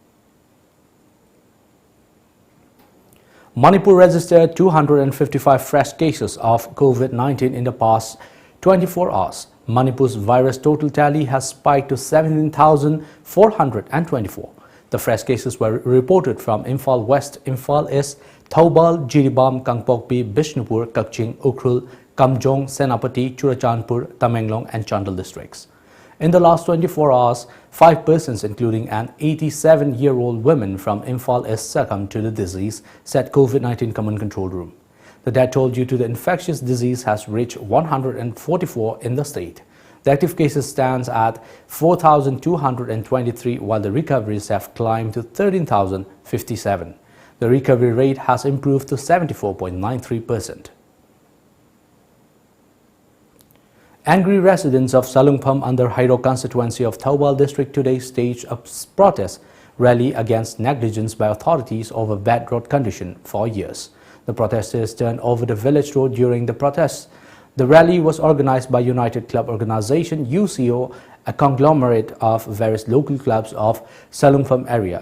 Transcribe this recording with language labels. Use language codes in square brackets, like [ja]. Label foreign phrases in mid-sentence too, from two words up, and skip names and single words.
[en] Manipur registered 255 fresh cases of COVID-19 in the past 24 hours. Manipur's virus total tally has spiked to 17,424. The fresh cases were reported from Imphal West, Imphal East, Thoubal, Jiribam, Kangpokpi, Bishnupur, Kakching, Ukhrul, Kamjong, Senapati, Churachandpur, Tamenglong and Chandal districts. In the last 24 hours, 5 persons including an 87-year-old woman from Imphal East succumbed to the disease, said COVID-19 Command Control Room. The death toll due to the infectious disease has reached 144 in the state. The active cases stands at 4,223 while the recoveries have climbed to 13,057. The recovery rate has improved to 74.93%. Angry residents of Salungpham under Hairo constituency of Thoubal district today staged a protest rally against negligence by authorities over bad road condition for years. The protesters turned over the village road during the protests. The rally was organized by United Club Organization UCO, a conglomerate of various local clubs of Salungpham area.